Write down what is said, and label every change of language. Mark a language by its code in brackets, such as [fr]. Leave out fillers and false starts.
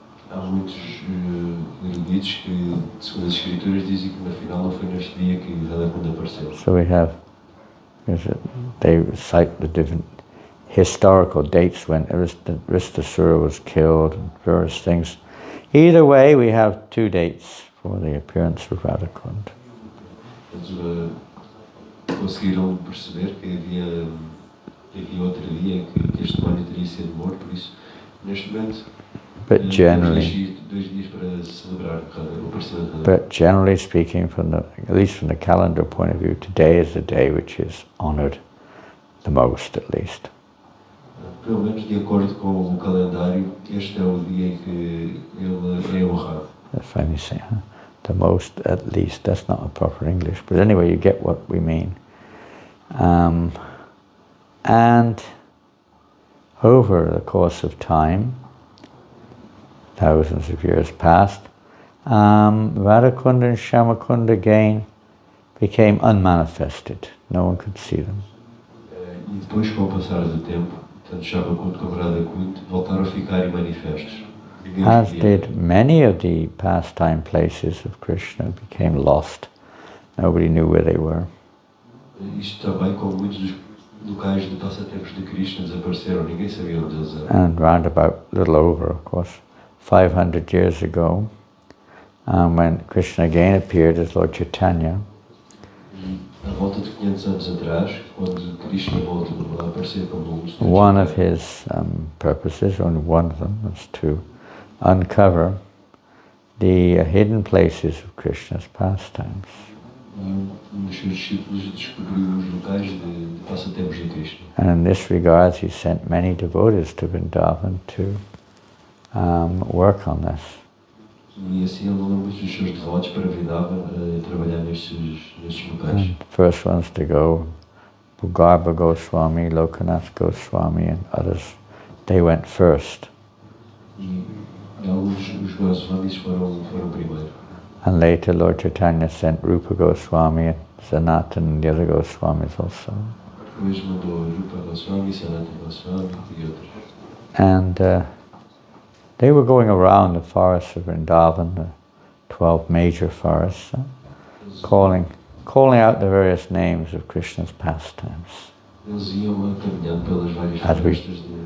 [pt] Há muitos eruditos que, segundo as escrituras, dizem que na final não foi neste dia que Radha Kunda apareceu. [en] So we have, they cite the different historical dates when Aristasura was killed and various things. Either way, we have 2 dates for the appearance of Radha Kunda. [pt] Conseguiram perceber que havia outro dia em que este demónio teria sido morto, por isso, neste momento, [en] but generally, [pt] 2 dias para celebrar o aparecimento de Radha. [en] But generally speaking, at least from the calendar point of view, today is the day which is honored the most, at least. [pt] Pelo menos de acordo com o calendário, este é o dia em que ele é honrado. [en] That's funny saying, huh? The most, at least, that's not a proper English, but anyway, you get what we mean. And over the course of time, thousands of years passed, Radha Kunda and Shamakunda again became unmanifested. No one could see them. [pt] E depois, com o passar do tempo, tanto Shamakunda como Radha Kunda voltaram a ficar manifestos. [en] As did many of the pastime places of Krishna, became lost. Nobody knew where they were. [pt] Isto também, como muitos dos locais de passatempos de Krishna desapareceram, ninguém sabia onde eles eram. [en] And round about, a little over, of course, 500 years ago, when Krishna again appeared as Lord Chaitanya, [pt] À volta de 500 anos atrás, quando Krishna voltou a aparecer como [en] one of his purposes, only one of them, was to uncover the hidden places of Krishna's pastimes. [pt] Dos seus discípulos descobriu os locais de passatempos de Krishna. [en] And in this regard, he sent many devotees to Vrindavan to work on this. [pt] E assim ele mandou muitos dos seus devotos para Vrindavan trabalhar nestes locais. [en] And first ones to go, Bhugarbha Goswami, Lokanath Goswami, and others, they went first. [pt] E os Goswamis foram primeiro. [en] And later Lord Chaitanya sent Rupa Goswami and Sanatan and the other Goswamis also. [pt] Depois mandou Rupa Goswami, Sanatan Goswami e outros. [en] And they were going around the forests of Vrindavan, the 12 major forests, calling out the various names of Krishna's pastimes. [pt] Eles iam caminhando pelas várias florestas